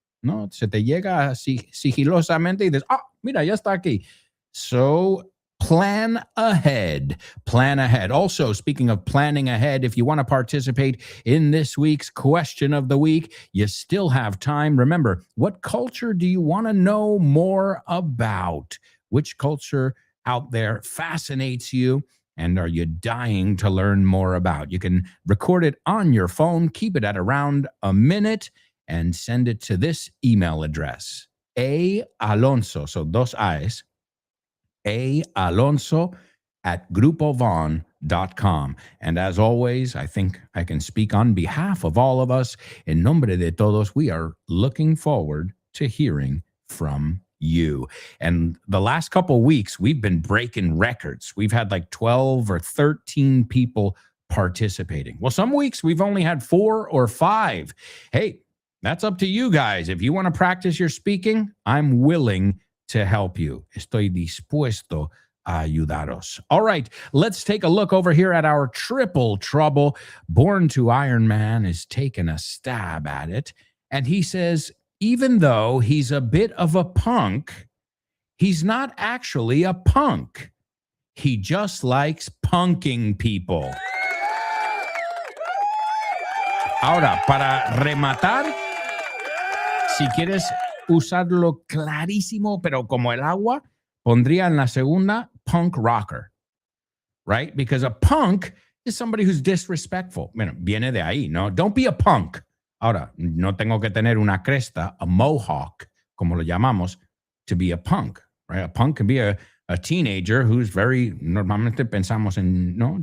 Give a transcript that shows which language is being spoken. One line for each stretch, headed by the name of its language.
Spanish: No, se te llega sigilosamente y dices, mira, ya está aquí.
English: So plan ahead. Plan ahead. Also, speaking of planning ahead, if you want to participate in this week's question of the week, you still have time. Remember, what culture do you want to know more about? Which culture out there fascinates you? And are you dying to learn more about? You can record it on your phone, keep it at around a minute, and send it to this email address, Alonso, so dos A's, Alonso@grupovon.com. And as always, I think I can speak on behalf of all of us.
Spanish: En nombre de todos,
English: we are looking forward to hearing from you. And the last couple of weeks, we've been breaking records. We've had like 12 or 13 people participating. Well, some weeks we've only had 4 or 5. Hey, that's up to you guys. If you want to practice your speaking, I'm willing to help you.
Spanish: Estoy dispuesto a ayudaros.
English: All right, let's take a look over here at our triple trouble. Born to Iron Man is taking a stab at it. And he says, even though he's a bit of a punk, he's not actually a punk. He just likes punking people.
Spanish: Ahora, para rematar, si quieres usarlo clarísimo, pero como el agua, pondría en la segunda
English: punk rocker, right? Because a punk is somebody who's disrespectful.
Spanish: Bueno, viene de ahí, ¿no?
English: Don't be a punk.
Spanish: Ahora, no tengo que tener una cresta,
English: a mohawk,
Spanish: como lo llamamos,
English: to be a punk, right? A punk can be a teenager who's very,
Spanish: normalmente pensamos en, ¿no?